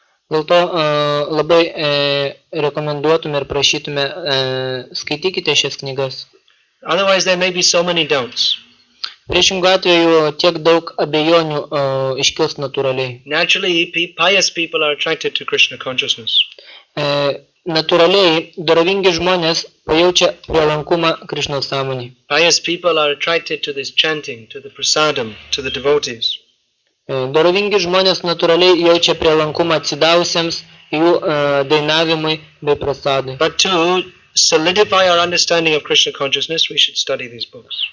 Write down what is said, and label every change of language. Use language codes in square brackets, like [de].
[lt] Dėl to labai rekomenduotume ir prašytume skaitykite šias knygas. [en] Otherwise there may be so many doubts. [lt] Priešingų atveju tiek daug abejonių iškils natūraliai. [en] Naturally, pious people are attracted to Krishna consciousness. [lt] Natūraliai dorovingi žmonės pajaučia prielankumą Krišnos sąmonei. [en] Pious people are attracted to this chanting, to the prasadam, to the devotees. [lt] Dorovingi žmonės natūraliai jaučia prielankumą atsidavusiems jų dainavimui bei prasadai. [en] But to solidify our understanding of Krishna consciousness, we should study these books.